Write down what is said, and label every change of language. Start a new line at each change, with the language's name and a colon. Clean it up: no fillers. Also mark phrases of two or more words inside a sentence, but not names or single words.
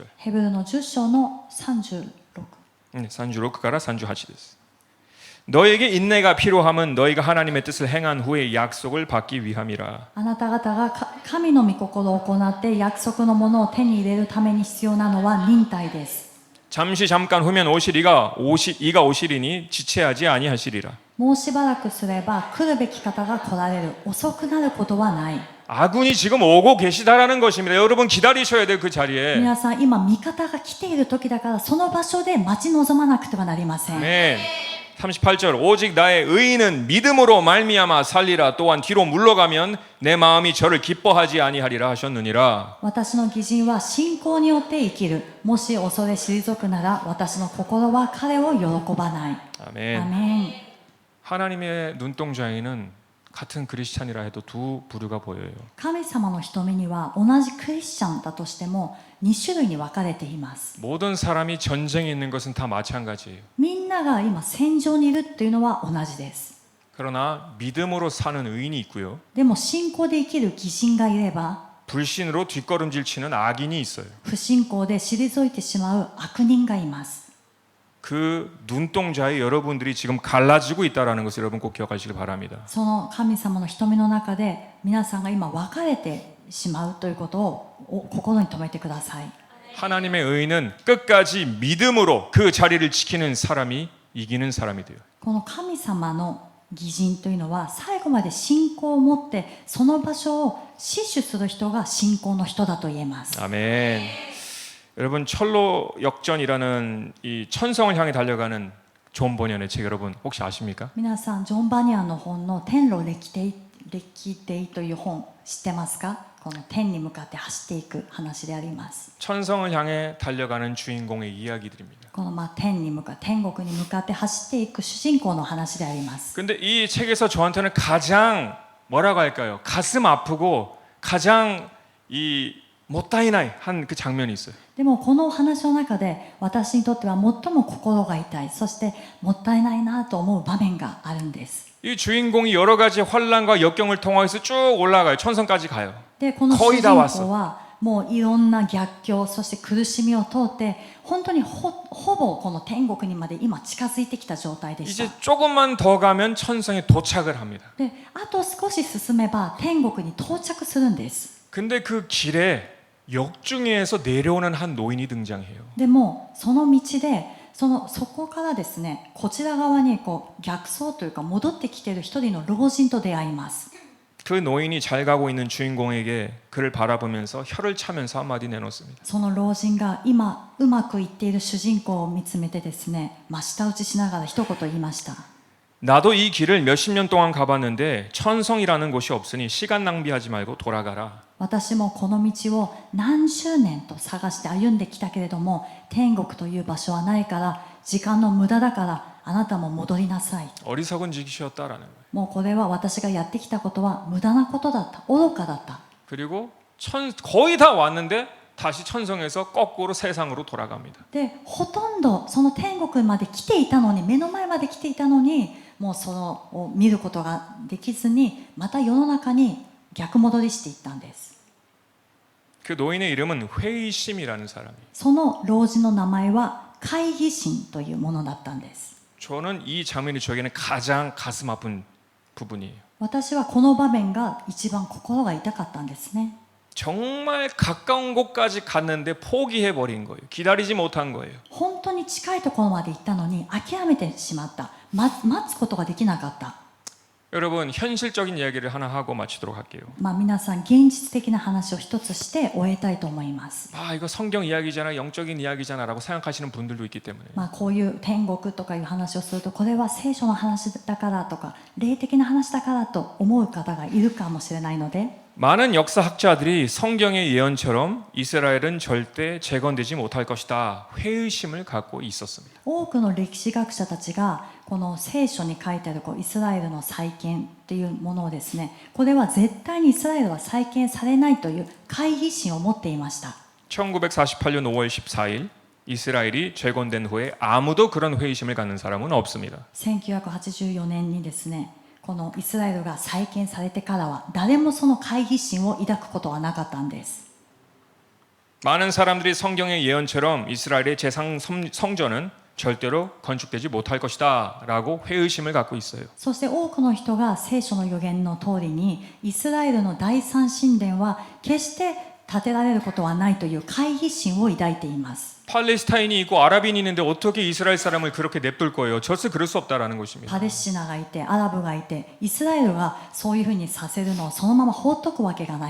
Japanese: ヘブルの10章の36 36から38です.
Korean: 너에게 인내가 필요함은 너희가 하나님의 뜻을 행한 후에 약속을 받기 위함이라.
Japanese: あなた方が神の御心を行って約束のものを手に入れるために必要なのは忍耐です。
Korean: 잠시 잠깐 후면 이가 오시리니 지체하지 아니하시리라.
Japanese: もうしばらくすれば来るべき方が来られる。遅くなることはない。
Korean: 아군이 지금 오고 계시다라는 것입니다. 여러분 기다리셔야 돼요, 그 자리에.
Japanese: 皆さん今味方が来ている時だからその場所で待ち望まなくてはなりません。
Korean: 네. 38절 오직 나의 의인은 믿음으로 말미암아 살리라. 또한 뒤로 물러가면 내 마음이 저를 기뻐하지 아니하리라 하셨느니라.
Japanese: 私の義人は信仰によって生きる。もし恐れ退くなら私の心は彼を喜ばない。
Korean: 아멘.
Japanese: アメン。
Korean: 하나님의 눈동자에는 같은 크리스찬이라 해도 두 부류가 보여요.
Japanese: 神様の瞳には同じクリスチャンだとしても2種類に分かれています。
Korean: 모든 사람이 전쟁에 있는 것은 다 마찬가지예요.
Japanese: みんなが今戦場にいるっていうのは同じです。
Korean: 그러나 믿음으로 사는 의인이 있고요.
Japanese: でも信仰で生きる義人がいれば
Korean: 불신으로 뒷걸음질 치는 악인이 있어요.
Japanese: 不信仰で退いてしまう悪人がいます。
Korean: 그 눈동자에 여러분들이 지금 갈라지고 있다는 것을 여러분 꼭 기억하시길 바랍니다.
Japanese: その神様の瞳の中で皆さんが今分かれてしまうということを心に留めてください。
Korean: 하나님의 의인은 끝까지 믿음으로 그 자리를 지키는 사람이 이기는 사람이 돼요.
Japanese: この神様の義人というのは最後まで信仰を持ってその場所を死守する人が信仰の人だと言えます。
Korean: 아멘. 여러분 철로 역전이라는 이 천성을 향해 달려가는 존 버니언의 책 여러분 혹시 아십니까?
Japanese: 皆さんジョン・バニアンの本の天路歴帝という本知ってますか？この天に向かって走っていく話であります。
Korean: 천성을 향해 달려가는 주인공의 이야기들입니다.
Japanese: この天に向かって天国に向かって走っていく主人公の話であります。
Korean: 근데 이 책에서 저한테는 가장 뭐라고 할까요? 가슴 아프고 가장 이 못다이나이 한 그 장면이 있어요.
Japanese: でもこのお話の中で私にとっては最も心が痛いそしてもったいないなと思う場面があるんです。
Korean: 이 주인공이 여러 가지 환란과 역경을 통해서 쭉 올라가요. 천성까지 가요.
Japanese: でこの主人公はもういろんな逆境そして苦しみを通って本当にほぼこの天国にまで今近づいてきた状態でした。
Korean: 이제 조금만 더 가면 천성에 도착을 합니다.
Japanese: であと少し進めば天国に到着するんです。
Korean: 근데 그 길에 역중에서 내려오는 한 노인이 등장해요.
Japanese: でもその道でそこからですねこちら側にこう逆走というか戻ってきている一人の老人と出会います。
Korean: 그 노인이 잘 가고 있는 주인공에게 그를 바라보면서 혀를 차면서 한마디 내놓습니다.
Japanese: その老人が今うまくいっている主人公を見つめてですね真下打ちしながら一言言いました。
Korean: 나도 이 길을 몇십 년 동안 가봤는데 천성이라는 곳이 없으니 시간 낭비하지 말고 돌아가라.
Japanese: 私もこの道を何十年と探して歩んできたけれども天国という場所はないから時間の無駄だからあなたも戻りなさい。
Korean: 어리석은 짓이었다라는 거예요.
Japanese: もうこれは私がやってきたことは無駄なことだった愚かだった。
Korean: 그리고 거의 다 왔는데 다시 천성에서 거꾸로 세상으로 돌아갑니다.
Japanese: でほとんどその天国まで来ていたのに目の前まで来ていたのにもうそのを見ることができずにまた世の中に逆戻りしていったんです。
Korean: 그 노인의 이름은 회의심이라는 사람이에요.
Japanese: その老人の名前は懐疑心というものだったんです。
Korean: 저는 이 장면이 저에게는 가장 가슴 아픈 부분이에요.
Japanese: 私はこの場面が一番心が痛かったんですね。
Korean: 정말 가까운 곳까지 갔는데 포기해버린 거예요. 기다리지 못한 거예요.
Japanese: 本当に近いところまで行ったのに諦めてしまった。待つことができなかった。
Korean: 여러분 현실적인 이야기를 하나 하고 마치도록 할게요.
Japanese: 皆さん現実的な話を一つして終えたいと思います。
Korean: 아 이거 성경 이야기잖아 영적인 이야기잖아라고 생각하시는 분들도 있기 때문에
Japanese: こういう天国とかいう話をするとこれは聖書の話だからとか霊的な話だからと思う方がいるかもしれないので
Korean: 많은 역사학자들이 성경의 예언처럼 이스라엘은 절대 재건되지 못할 것이다. 회의심을 갖고 있었습니다.
Japanese: 多くの歴史学者たちがこの聖書に書いてあるイスラエルの再建というものをですね、これは絶対にイスラエルは再建されないという懐疑心を持っていました。
Korean: 1948년 5월 14일 이스라엘이 재건된 후에 아무도 그런 회의심을 갖는 사람은 없습니다.
Japanese: 1984 年にですね、このイスラエルが再建されてからは誰もその懐疑心を抱くことはなかったんです。
Korean: 많은 사람들이 성경의 예언처럼 이스라엘의 성전은 절대로 건축되지 못할 것이다 라고 회의심을 갖고 있어요.
Japanese: そして多くの人が聖書の預言の通りにイスラエルの第三神殿は決して建てられることはないという懐疑心を抱いています。
Korean: 팔레스타인이 있고 아랍인이 있는데 어떻게 이스라엘 사람을 그렇게 냅둘 거예요? 절대 그럴 수 없다라는 것입니다.
Japanese: パレスチナがいてアラブがいてイスラエルがそういうふうにさせるのをそのまま放っとくわけがない。